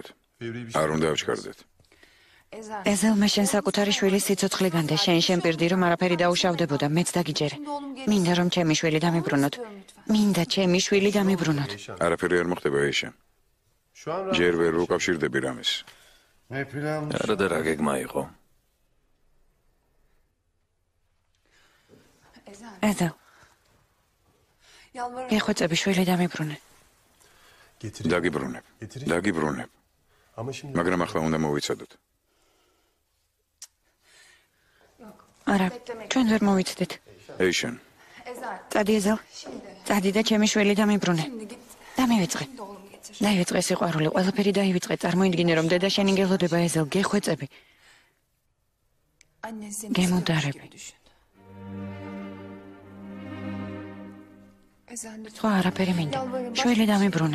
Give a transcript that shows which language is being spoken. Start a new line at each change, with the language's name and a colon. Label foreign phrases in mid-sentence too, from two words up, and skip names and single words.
Turkish: Fevri bir
Georgian: არ უნდა ავჩქარდეთ. ეზელმა შენ საკუთარი შვილი სიცოცხლე განდე, შენ შემპირდი რომ არაფერი დაუშავდებოდა, მეც დაგიჯერე. მინდა რომ ჩემი შვილი დამიბრუნოთ. მინდა ჩემი შვილი დამიბრუნოთ. არაფერი არ მოხდება ეშა.
Turkish: Şu an
Georgian: ჯერ ვერ უკავშირდები რამის.
Turkish: ne plan?
Georgian: არა და რა გეგმა იყო? ეზელ, გეხვეწები შვილი დამიბრუნე.
Turkish: Getireyim.
Georgian: დაგიბრუნებ. დაგიბრუნებ.
Turkish: Ama şimdi
Georgian: მაგრამ ახლა უნდა მოვიცადოთ. არა, ჩვენ ვერ მოვიცდით. ეიშან, წადი ეზელ. წადი და ჩემი შვილი დამიბრუნე. დამივიწყე. დაივიწყე სიყვარული, ყველაფერი დაივიწყე. წარმოიდგინე რომ დედა შენი გელოდება ეზელ, გეხვეწები. გემუდარები. სხვა არაფერი მინდა. შვილი დამიბრუნე.